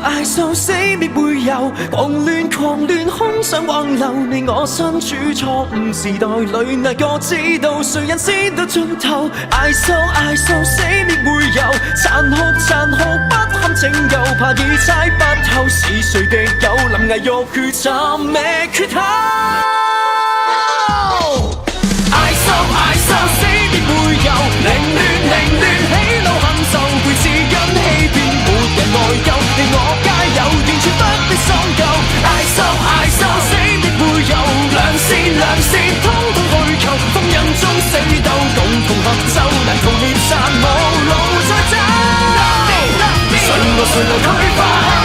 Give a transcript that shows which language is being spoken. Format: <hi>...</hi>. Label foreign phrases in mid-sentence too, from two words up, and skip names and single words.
<en>I so，</en> <yue>死滅會有，狂亂，空想挽留你我身處錯誤時代裏，哪個知道誰人先到盡頭 ？</yue> <en>I so，</en> <yue>死滅會有，殘酷，不堪拯救，怕已猜不透是誰敵友，臨危欲決，尋覓缺口。</yue> <en>I so，</en> <yue>死別會有，凌亂，喜怒恨仇，會是因欺騙，沒人內疚，你我皆有，完全不必深究。</yue> <en>I so，</en> <yue>死別會有，良善，通通虛構，風癮中死鬥，共同合奏，難逃滅殺無路再走。誰來拒發？</yue>